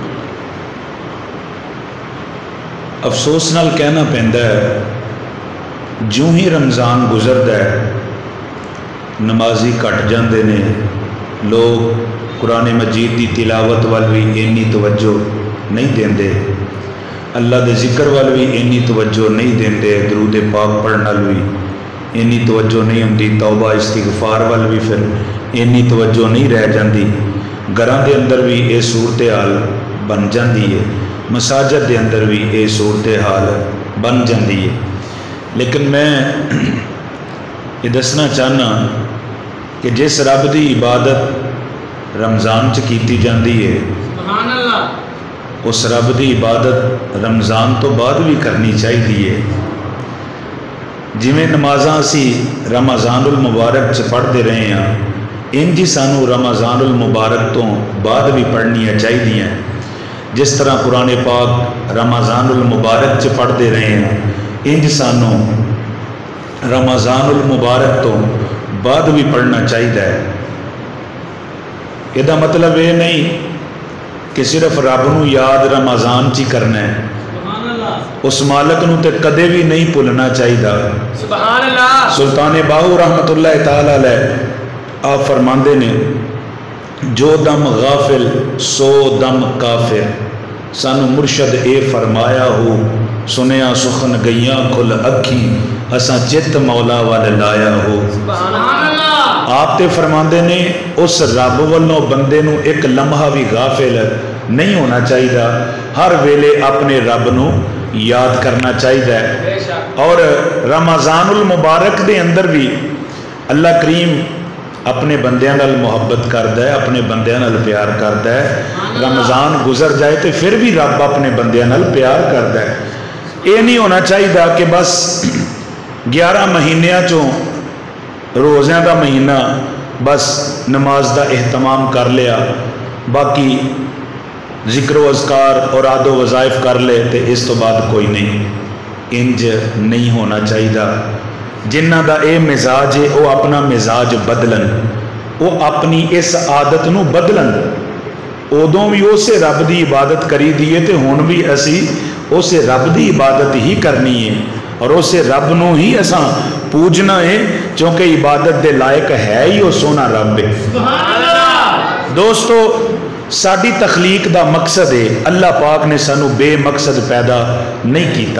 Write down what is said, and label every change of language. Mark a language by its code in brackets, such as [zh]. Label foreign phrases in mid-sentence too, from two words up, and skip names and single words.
[pa] افسوس نال کہنا پیندا ہے جو ہی رمضان گزردا ہے نمازی کٹ جاندے نے، لوگ قرآن مجید دی تلاوت وال بھی اینی توجہ نہیں دیندے، اللہ دے ذکر وال بھی اینی توجہ نہیں دیندے، درود پاک پڑھن وال بھی اینی توجہ نہیں ہوندی، توبہ استغفار وال بھی پھر اینی توجہ نہیں رہ جاندی۔ گھراں دے اندر بھی اے صورتحال بن جاندی ہے، مساجد دے اندر بھی اے صورتحال بن جاندی ہے۔ لیکن میں یہ دسنا چاہنا کہ جس رب دی عبادت رمضان چ کیتی جاندی ہے، [ar] سبحان اللہ، [pa] اس رب دی عبادت رمضان تو بعد بھی کرنی چاہیے۔ جویں نمازاں اسی رمضان المبارک چ پڑھتے رہے ہیں، انج ہی سانو رمضان المبارک تو بعد بھی پڑھنیاں چاہیے۔ جس طرح قرآن پاک رمضان المبارک چ پڑھتے رہے ہیں، انج سانو رمضان المبارک تو بعد بھی پڑھنا چاہیے۔ یہ دا مطلب یہ نہیں کہ صرف رب نو یاد رمضان چی کرنا ہے، اس مالک نو تے کدے بھی نہیں بھولنا چاہیے۔ [ar] سبحان اللہ۔ [pa] سلطان باہو [ar] رحمت اللہ تعالی علیہ [pa] آپ فرماندے نے، جو دم غافل سو دم کافر، سانو مرشد اے فرمایا ہو، سنیا سخن گئیاں کھل اکھی، اساں چت مولا وال لایا ہو۔ [ar] سبحان اللہ۔ [pa] آپ تے فرماندے نے اس رب والوں بندے نو ایک لمحہ بھی غافل نہیں ہونا چاہیے، ہر ویلے اپنے رب نو یاد کرنا چاہیے۔ اور رمضان المبارک دے اندر بھی اللہ کریم اپنے بندیاں نال محبت کردا ہے، اپنے بندیاں نال پیار کردا ہے۔ رمضان گزر جائے تو پھر بھی رب اپنے بندیاں نال پیار کردا ہے۔ یہ نہیں ہونا چاہیے کہ بس 11 مہینیاں چوں روزیاں دا مہینہ بس نماز دا اہتمام کر لیا، باقی ذکر و اذکار اور عاد و وظائف کر لے تے اس تو بعد کوئی نہیں۔ انج نہیں ہونا چاہیے۔ جنہ دا اے مزاج ہے وہ اپنا مزاج بدلن، وہ اپنی اس عادت نو بدلن۔ ادوں بھی اسے رب دی عبادت کری دیے تے ہن بھی اسی اسے رب دی عبادت ہی کرنی ہے، اور اسے رب نو ہی اساں پوجنا ہے، چونکہ عبادت دے لائق ہے ہی وہ سونا رب ہے۔ [ar] سبحان اللہ۔ [pa] دوستو، ساری تخلیق دا مقصد ہے، اللہ پاک نے سانو بے مقصد پیدا نہیں کیتا۔